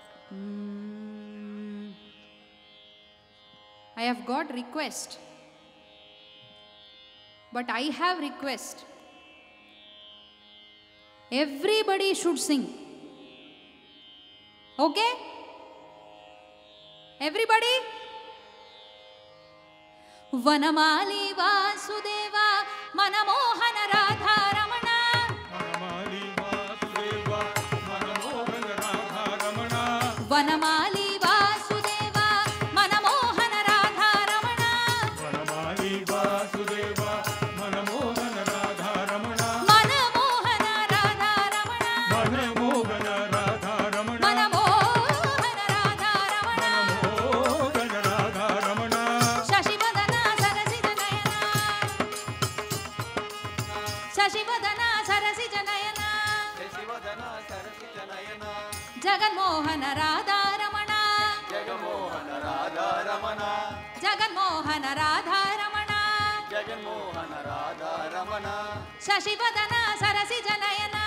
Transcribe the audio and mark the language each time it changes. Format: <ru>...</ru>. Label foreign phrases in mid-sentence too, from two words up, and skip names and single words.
<en>I have got request, but I have request. Everybody should sing. Okay? Everybody?</en> <sa>वनमाली वासुदेव मनमोहन राधा रमण. वनमाली वासुदेव मनमोहन राधा रमण. वनमाली वासुदेव मनमोहन राधा रमण. वनमाली वासुदेव मनमोहन राधा रमण. मनमोहन राधा रमण. मनमोहन राधा रमण. मनमोहन राधा रमण. मनमोहन राधा रमण. शशिवदन सरसिज नयन। शशिवदन सरसिज नयन. శశివదన సరసిజ నయన जगन्मोहन राधा रमण. జగమోహన రాధా రమణ जगन्मोहन राधा रमण. జగన్మోహన రాధా రమణ शशिवदन सरसिज नयन.</sa>